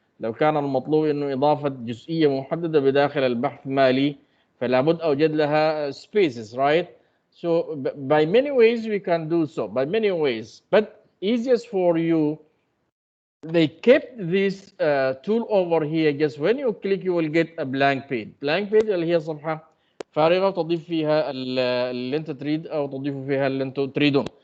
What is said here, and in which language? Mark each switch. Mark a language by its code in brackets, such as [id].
[ar] لو كان المطلوب إنه إضافة جزئية محددة بداخل البحث مالي فلا بد أوجد لها [en] spaces, right? So by many ways we can do so, by many ways, but easiest for you, they kept this tool over here. Just when you click you will get a blank page. Blank page [ar] اللي هي صفحة فارغة تضيف فيها اللي انت تريد او تضيف فيها اللي انتوا تريدون.